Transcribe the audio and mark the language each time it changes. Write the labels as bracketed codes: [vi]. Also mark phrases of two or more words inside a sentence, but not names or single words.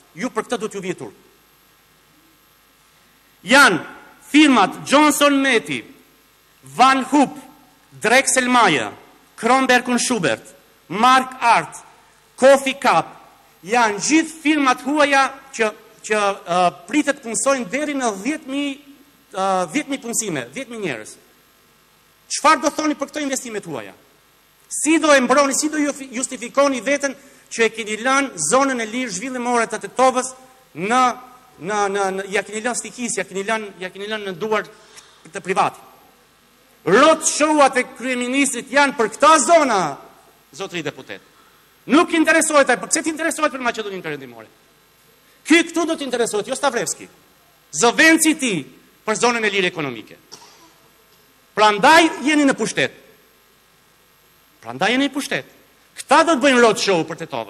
[sq] Ju për këtë do t'ju vjetur. Janë firmat Johnson Meti, Van Hoop, Drexel Maja, Kronberg & Schubert, Mark Art, Coffee Cup, janë gjithë firmat huaja që pritet punsojnë deri në 10.000 punësime, 10.000 njerëz. Çfarë do thoni për këto investimet huaja? Si do e mbroni, si do justifikoni veten që e keni lënë zonën e lirë zhvillimore të Tetovës ja keni lënë stikis, ja keni lënë në duar të privat. [en] Road show-at [sq] e kryeministrit janë për këta zona, zotëri deputet. Nuk interesohet ai, pse ti interesohet për Maqedoninë Perëndimore? Këtu do të interesohet, jo Stavrevski. Zëvendësi ti për zonën e lirë ekonomike. Prandaj jeni në pushtet. Këta do të bëjnë [en] road show [sq] për Tetovën.